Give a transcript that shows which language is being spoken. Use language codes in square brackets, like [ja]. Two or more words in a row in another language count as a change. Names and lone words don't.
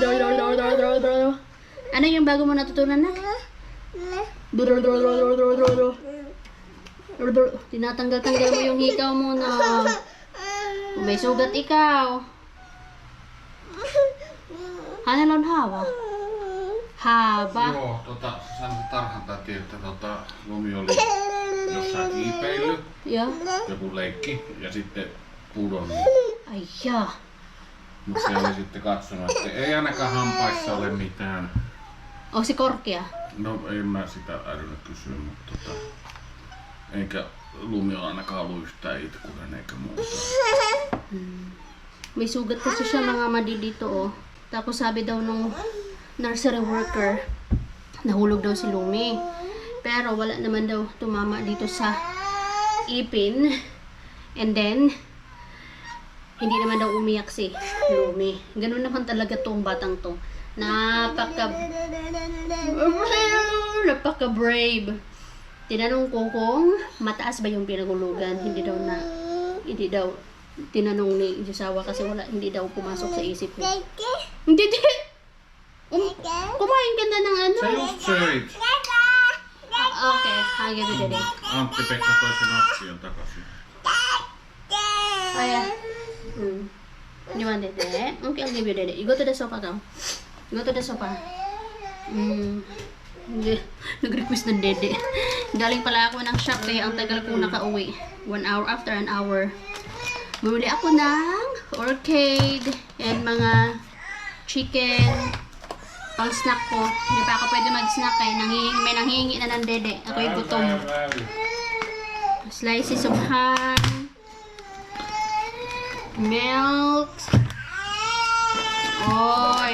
[tl] Ano yung bago mo natutunan na? Tinatanggal-tanggal mo yung hikaw mo na. May sugat ikaw. Ano lang hawa? Haba. [fi] Joo, sain tarkentaa tietää, että Lumi oli jossain kiipeillyt, Ja. joku leikki, ja sitten pudonnut. Ai jaa. Mutta se oli sitten katsonut, että ei ainakaan hampaissa ole mitään. Onko se korkea? No en mä sitä älynyt kysyä, mutta eikä Lumi ole ainakaan ollut yhtään itkunen eikä muuta. [tl] May sugat kasi siya mga madi dito oh. Tapos sabi daw nung nursery worker, nahulog daw si Lumi. Pero wala naman daw tumama dito sa ipin. [en] And then, [tl] hindi naman daw umiyak si Lumi. Ganun naman talaga tong batang to. Napaka-brave. Tinanong ko kung mataas ba yung pinagulugan. Hindi daw tinanong ni Josawa kasi hindi daw pumasok sa isip niya. Hindi. Kumain ka na ng ano? [fi] Sä just söit. [en] Okay, I'll give you the day. [fi] Antti-Pekka toi sen astion takaisin. [tl] Ayan. [en] You want Dede? Okay, I'll give you Dede. You go to the sofa, go. Go to the sofa. [tl] Nag-request ng Dede. Galing pala ako ng shop kaya ang tagal ko nakauwi. [en] 1 hour after an hour. [tl] Bumili ako ng [en] orchid and [tl] mga chicken pang snack ko. Hindi pa ako pwede mag-snack kaya may nanghihingi na ng Dede. Ako'y gutom. [en] Slices of ham. Milk. Oy.